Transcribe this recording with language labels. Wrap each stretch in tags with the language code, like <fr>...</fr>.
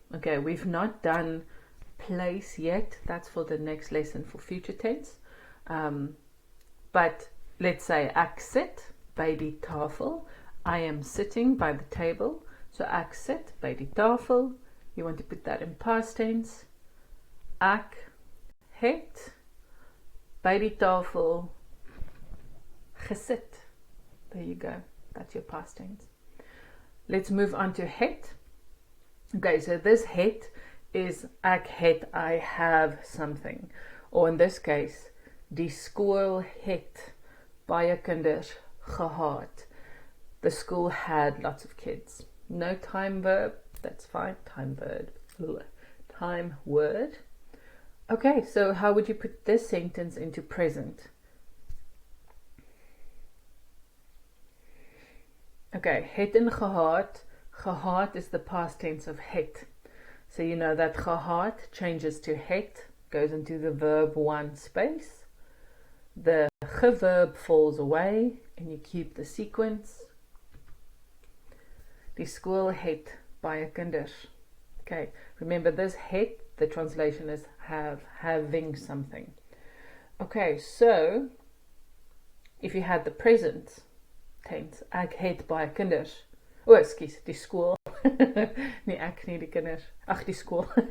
<en>Okay, we've not done place yet. That's for the next lesson for future tense. But let's say</en> <af>ek sit by die tafel.</af> <en>I am sitting by the table. So</en> <af>ek sit by die tafel.</af> <en>You want to put that in past tense.</en> <af>Ek het by die tafel gesit.</af> <en>There you go. That's your past tense. Let's move on to het. Okay, so this het is ek het, I have something. Or in this case,</en> <af>die skool het baie kinders gehad.</af> <en>The school had lots of kids. No time verb, that's fine. Time verb, time word. Okay, so how would you put this sentence into present? Okay, het en gehad. Gehad is the past tense of het. So you know that gehad changes to het, goes into the verb one space. The ge verb falls away and you keep the sequence.</en> <af>Die skool het baie kinders.</af> <en>Okay, remember this het, the translation is having something. Okay, so if you had the present tense,</en> <af>ek het baie kinders.</af> <en>Oh, excuse,</en> <af>die skool. Nee, ek nie die kinders. Ag, die skool.</af>